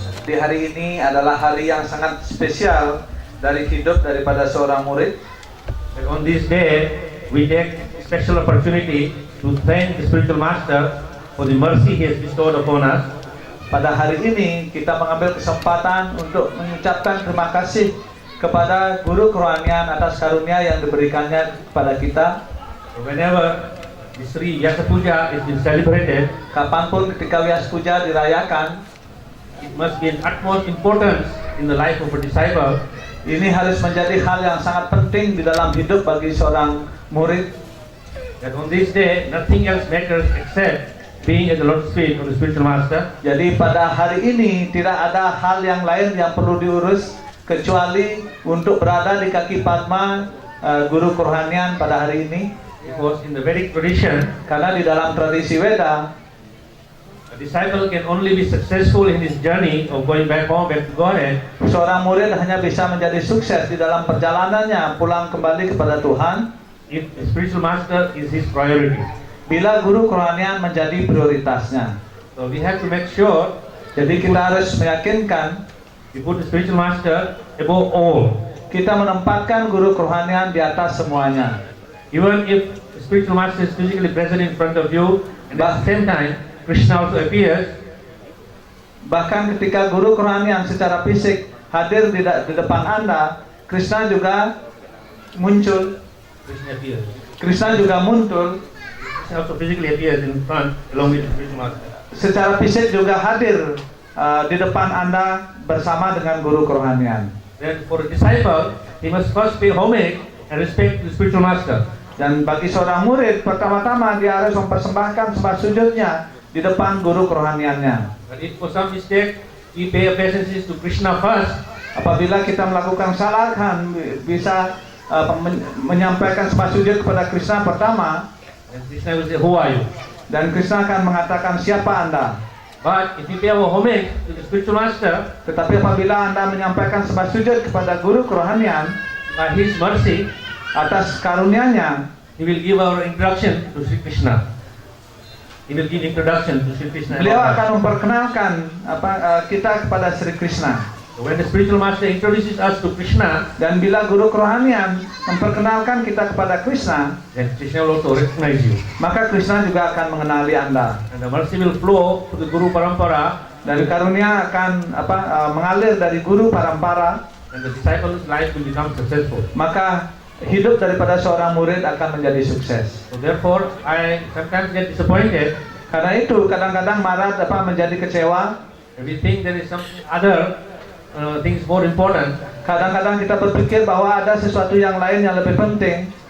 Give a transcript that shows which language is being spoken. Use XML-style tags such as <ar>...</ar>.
<id>Di hari ini adalah hari yang sangat spesial dari hidup daripada seorang murid.</id> <en>And on this day, we take special opportunity to thank the spiritual master for the mercy he has bestowed upon us.</en> <id>Pada hari ini kita mengambil kesempatan untuk mengucapkan terima kasih kepada guru kerohanian atas karunia yang diberikannya kepada kita.</id> <en>So whenever the Sri Vyasa Puja is being celebrated,</en> <id>Kapanpun ketika Vyasa Puja dirayakan,</id> <en>it must be an utmost importance in the life of a disciple.</en> <id>Ini harus menjadi hal yang sangat penting di dalam hidup bagi seorang murid.</id> <en>That on this day, nothing else matters except being at the Lord's feet of the spiritual master.</en> <id>Jadi pada hari ini tidak ada hal yang lain yang perlu diurus kecuali untuk berada di kaki Padma guru kerohanian pada hari ini.</id> <en>Because in the Vedic tradition,</en> <id>Karena di dalam tradisi Weda,</id> <en>a disciple can only be successful in his journey of going back home, back to Godhead,</en> <id>seorang murid hanya bisa menjadi sukses di dalam perjalanannya pulang kembali kepada Tuhan</id> <en>if the spiritual master is his priority.</en> <id>bila guru kerohanian menjadi prioritasnya.</id> <en>So we have to make sure</en> <id>Jadi kita harus meyakinkan</id> <en>we put the spiritual master above all.</en> <id>kita menempatkan guru kerohanian di atas semuanya.</id> <en>Even if the spiritual master is physically present in front of you, and at the same time Krishna also appears,</en> <id>Bahkan ketika guru kerohanian secara fisik hadir di depan Anda, Krishna juga muncul.</id> <en>Krishna appears.</en> <id>Krishna juga muncul.</id> <en>Krishna also physically appears in front along with the spiritual master.</en> <id>Secara fisik juga hadir di depan Anda bersama dengan guru kerohanian.</id> <en>Then for a disciple, he must first pay homage and respect the spiritual master.</en> <id>Dan bagi seorang murid, pertama-tama dia harus mempersembahkan sembah sujudnya di depan guru kerohaniannya.</id> <en>But if for some mistake we pay obeisances to Krishna first,</en> <id>Apabila kita melakukan kesalahan, bisa menyampaikan sembah sujud kepada Krishna pertama,</id> <en>then Krishna will say, "Who are you?"</en> <id>dan Krishna akan mengatakan, siapa Anda?</id> <en>But if we pay our homage to the spiritual master,</en> <id>Tetapi apabila Anda menyampaikan sembah sujud kepada guru kerohanian</id> <en>by his mercy,</en> <id>atas karunia-Nya,</id> <en>he will give our introduction to Sri Krishna. He will give introduction to Sri Krishna.</en> <id>beliau akan memperkenalkan kita kepada Sri Krishna.</id> <en>So when the spiritual master introduces us to Krishna,</en> <id>Dan bila guru kerohanian memperkenalkan kita kepada Krishna,</id> <en>then Krishna will also recognize you.</en> <id>maka Krishna juga akan mengenali Anda.</id> <en>And the mercy will flow to the Guru Parampara,</en> <id>Dan karunia akan mengalir dari guru parampara,</id> <en>and the disciple's life will become successful.</en> <id>maka hidup daripada seorang murid akan menjadi sukses.</id> <en>So therefore, I sometimes get disappointed</en> <id>Karena itu kadang-kadang Marat menjadi kecewa.</id> <en>and we think there is something other things more important</en> <id>Kadang-kadang kita berpikir bahwa ada sesuatu yang lain yang lebih penting</id>